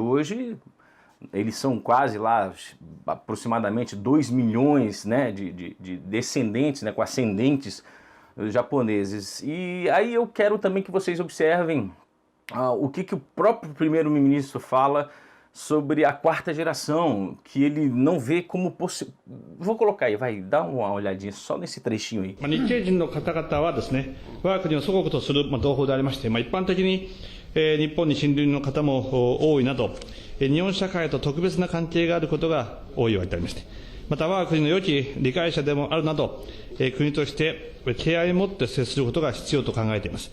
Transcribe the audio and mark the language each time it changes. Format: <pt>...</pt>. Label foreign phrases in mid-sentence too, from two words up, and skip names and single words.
<pt>Hoje, eles são quase lá, aproximadamente 2 milhões, né, de descendentes, né, com ascendentes japoneses. E aí eu quero também que vocês observem o que o próprio primeiro-ministro fala sobre a quarta geração, que ele não vê como possível. Vou colocar aí, vai, dá uma olhadinha só nesse trechinho aí.</pt> <ja>日系人の方々はですね、我が国を祖国とする同胞でありまして、一般的に日本に親類の方も多いなど、日本社会と特別な関係があることが多いわけでありまして、また我が国の良き理解者でもあるなど、国として敬愛を持って接することが必要と考えています。</ja>